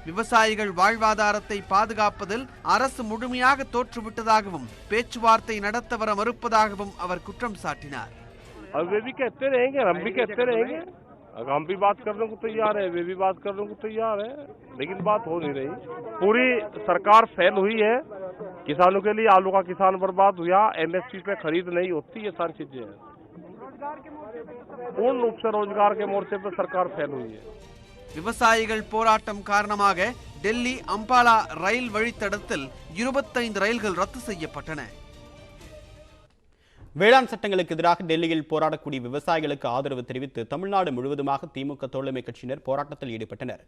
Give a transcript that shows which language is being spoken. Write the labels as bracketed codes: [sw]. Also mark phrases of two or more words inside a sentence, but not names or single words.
[ta] விவசாயிகள் வாழ்வாதாரத்தை பாதுகாப்பதில் அரசு முழுமையாக தோற்றுவிட்டதாகவும் பேச்சுவார்த்தை நடத்த வர மறுப்பதாகவும் அவர் குற்றம் சாட்டினார். [hi] हम भी बात करने को तैयार है, वे भी बात करने को तैयार है, लेकिन बात हो नहीं रही. पूरी सरकार फेल हुई है. किसानों के लिए आलू का किसान बर्बाद हुआ, एमएसपी पे खरीद नहीं होती, ये सारी चीजें हैं. पूर्ण रूप से रोजगार के मोर्चे पे सरकार फेल हुई है. [ta] விவசாயிகள் போராட்டம் காரணமாக டெல்லி அம்பாலா ரயில் வழித்தடத்தில் 25 ரயில்கள் ரத்து செய்யப்பட்டன. வேளாண் சட்டங்களுக்கு எதிராக டெல்லியில் போராடக்கூடிய விவசாயிகளுக்கு ஆதரவு தெரிவித்து தமிழ்நாடு முழுவதுமாக திமுக தோழமை கட்சியினர் போராட்டத்தில் ஈடுபட்டனர்.